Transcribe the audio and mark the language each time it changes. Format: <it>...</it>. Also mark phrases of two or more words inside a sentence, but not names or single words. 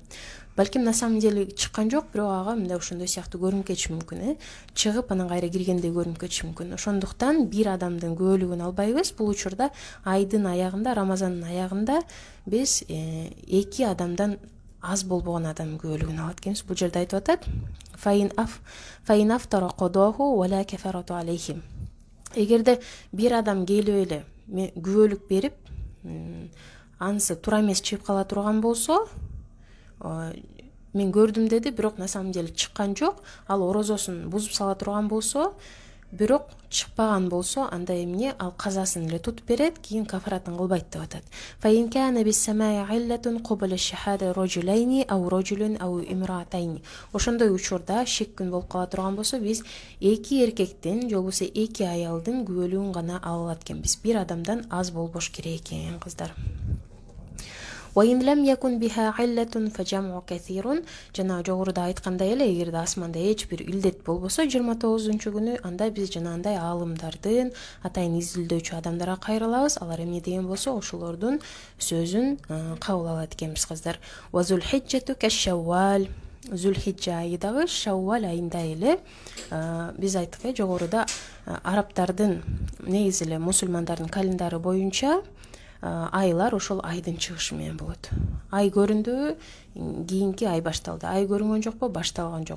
<ky>Балким</ky> <ru>на самом деле</ru> <ky>чыккан жок, бирок ага мындай ошондой сыяктуу көрүнүп кетиши мүмкүн. Чыгып анан кайра киргендей көрүнүп кетиши мүмкүн. Ошондуктан бир адамдын күбөлүгүн албайбыз. Бул учурда айдын аягында, Рамазандын аягында биз эки адамдан аз болбогон адамдын күбөлүгүн алат экенбиз. Бул жерде айтып атат:</ky> <ar>فإن أفطر قضاه ولا كفارة عليهم.</ar> <ky>Эгерде бир адам келип эле күбөлүк берип, анысы туура эмес чыгып кала турган болсо, мен көрдүм деди, бирок</ky> <ru>на самом деле</ru> <ky>чыккан жок, ал орозосун бузуп сала турган болсо, бирок чыкпаган болсо, анда эмне ал казасын эле тутуп берет, кийин кафаратын кылбайт деп атат.</ky> <ar>فإن كان بالسماء علة قبل شهادة رجلين أو رجل أو امرأتين.</ar> <ky>Ошондой учурда шек күн болуп кала турган болсо, биз эки эркектин же болбосо эки аялдын күбөлүгүн гана ала алат экенбиз. Бир адамдан аз болбош керек экен, кыздар.</ky> <ar>وَإِنْ لَمْ يَكُنْ بِهَا عِلَّةٌ فَجَمْعُ كَثِيرٌ.</ar> <ky>Жана жогоруда айткандай эле, эгерде асманда эч бир илдет болбосо 29 күнү, анда биз жанагындай аалымдардын, атайын изилдөөчү адамдарга кайрылабыз. Алар эмне деген болсо, ошолордун сөзүн кабыл алат экенбиз, кыздар.</ky> <ar>وذو الحجة كالشوال.</ar> <ky>Зүлхиджа айы дагы Шаввал айында эле. Биз айттык жогоруда арабтардын, негизи эле мусулмандардын календары боюнча айлар ошол айдын чыгышы менен болот. Ай көрүндү, кийинки ай башталды. Ай көрүнгөн жокпу? Башталган жок.</ky>